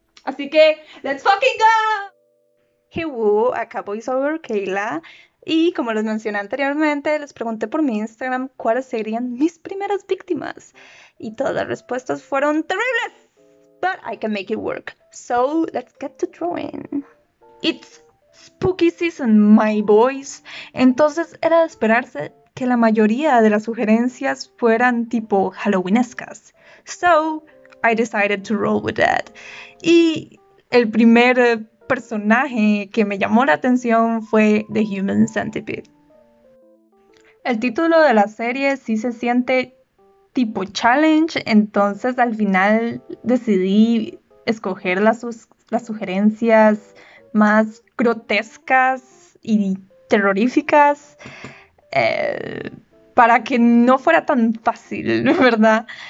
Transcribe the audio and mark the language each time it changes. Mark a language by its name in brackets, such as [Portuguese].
[Spanish] Así que, [English] ¡let's fucking go! Hello, [Spanish] acá [English] VoiceOver Kayla. [Spanish] Y como les mencioné anteriormente, les pregunté por mi Instagram cuáles serían mis primeras víctimas. Y todas las respuestas fueron terribles. [English] But I can make it work. So, let's get to drawing. It's spooky season, my boys. [Spanish] Entonces era de esperarse que la mayoría de las sugerencias fueran tipo Halloweenescas. [English] So, I decided to roll with that. [Spanish] Y el primer personaje que me llamó la atención fue The Human Centipede. El título de la serie sí se siente tipo challenge, entonces al final decidí escoger las sugerencias más grotescas y terroríficas para que no fuera tan fácil, ¿verdad?